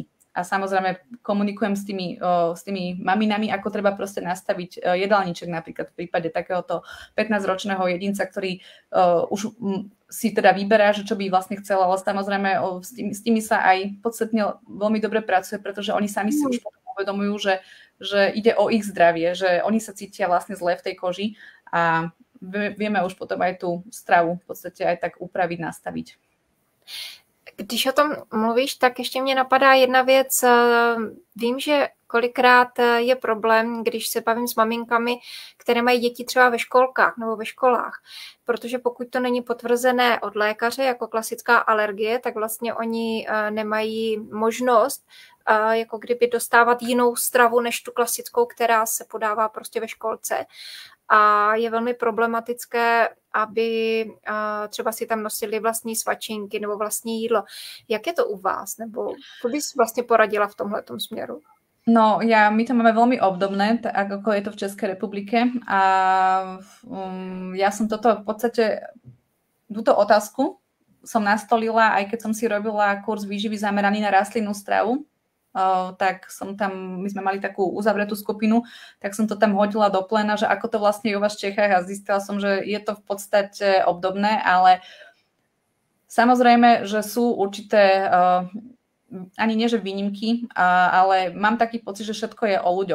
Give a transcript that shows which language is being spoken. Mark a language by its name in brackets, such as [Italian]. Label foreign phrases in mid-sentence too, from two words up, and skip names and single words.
[Slovak] A samozrejme komunikujem s tými maminami, ako treba proste nastaviť jedálniček napríklad v prípade takéhoto 15-ročného jedinca, ktorý už si teda vyberá, že čo by vlastne chcel, ale samozrejme s tými sa aj podstatne veľmi dobre pracuje, pretože oni sami si už potom uvedomujú, že ide o ich zdravie, že oni sa cítia vlastne zle v tej koži a vieme už potom aj tú stravu v podstate aj tak upraviť, nastaviť. [Czech] Když o tom mluvíš, tak ještě mě napadá jedna věc. Vím, že kolikrát je problém, když se bavím s maminkami, které mají děti třeba ve školkách nebo ve školách, protože pokud to není potvrzené od lékaře jako klasická alergie, tak vlastně oni nemají možnost jako kdyby dostávat jinou stravu než tu klasickou, která se podává prostě ve školce. A je velmi problematické, aby třeba si tam nosili vlastní svačinky nebo vlastní jídlo. Jak je to u vás? Nebo co bys vlastně poradila v tomhletom směru? [Slovak] No, my to máme veľmi obdobné, tak ako je to v Českej republike. A ja som toto v podstate, túto otázku som nastolila, aj keď som si robila kurz výživy zameraný na rastlinnú stravu, tak my sme mali takú uzavretú skupinu, tak som to tam hodila do pléna, že ako to vlastne je u vás v Čechách a zistila som, že je to v podstate obdobné, ale samozrejme, že sú určité, ani nie že výnimky, ale mám taký pocit, že všetko je o ľuďoch.